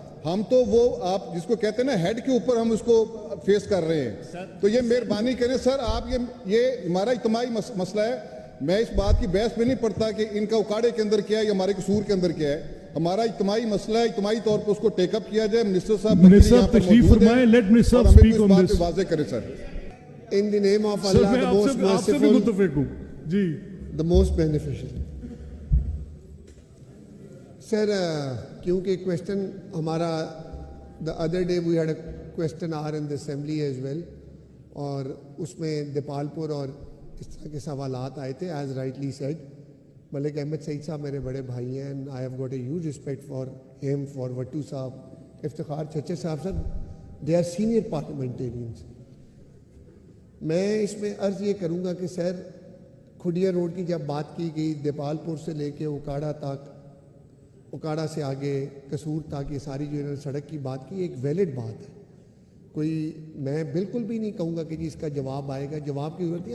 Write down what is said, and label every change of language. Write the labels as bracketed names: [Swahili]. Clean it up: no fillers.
[Urdu] ہم تو وہ آپ جس کو کہتے ہیں نا ہیڈ کے اوپر ہم اس کو فیس کر رہے ہیں. تو یہ مہربانی کریں سر، آپ یہ ہمارا اجتماعی مسئلہ ہے. میں اس بات کی بحث میں نہیں پڑتا کہ ان کا اکاڑے کے اندر کیا ہے یا ہمارے قصور کے اندر کیا ہے. ہمارا اجتماعی مسئلہ ہے، اجتماعی طور پر اس کو ٹیک اپ کیا جائے. منسٹر صاحب تشریف فرمائیں. [English] Let minister صاحب speak on this. [Urdu] واضح کریں سر. [English] In the name of Allah, the most merciful, [Urdu] جی [English] the most beneficial. [Urdu] Sir, کیونکہ question ہمارا [English] the other day we had a question hour in the assembly as well, [Urdu] اور اس میں دیپال پور اور اس طرح کے سوالات آئے تھے. [English] as rightly said, Malik Ahmad Saeed صاحب [Urdu] میرے بڑے بھائی ہیں [English] and I have got a huge respect for him, for Wattoo صاحب, افتخار چچے صاحب. Sir they are senior parliamentarians. [Urdu] میں اس میں عرض یہ کروں گا کہ سر کھڈیا روڈ کی جب بات کی گئی دیپال پور سے لے کے اکاڑا تک، اکاڑا سے آگے قصور تک، یہ ساری جو انہوں نے سڑک کی بات کی ایک ویلڈ بات ہے. کوئی میں بالکل بھی نہیں کہوں گا کہ جی اس کا جواب آئے گا. جواب کی ضرورت نہیں.